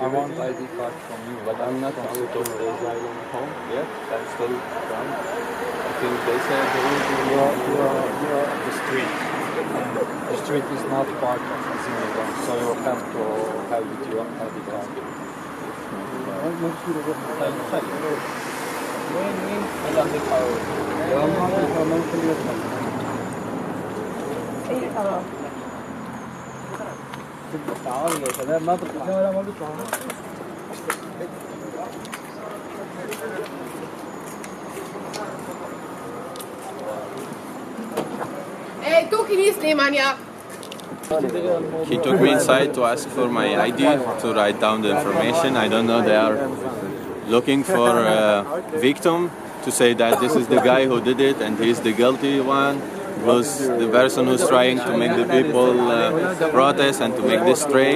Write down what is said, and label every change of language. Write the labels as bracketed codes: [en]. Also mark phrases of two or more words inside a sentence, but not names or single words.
[en] I want ID card from you, But I'm not out of the asylum home yet. I'm still around. I think they said they will be you're on the street. And the street is not part of asylum, so you have to have with your ID card. [ar] تعالوا يا شباب ما تطلع. لا ما بيطلع. [sl] Ej, tukaj ni snemanja. [en] He took me inside to ask for my ID, to write down the information. I don't know, they are looking for a victim to say that this is the guy who did it and he's the guilty one. Was the person who's trying to make the people protest and to make this strike.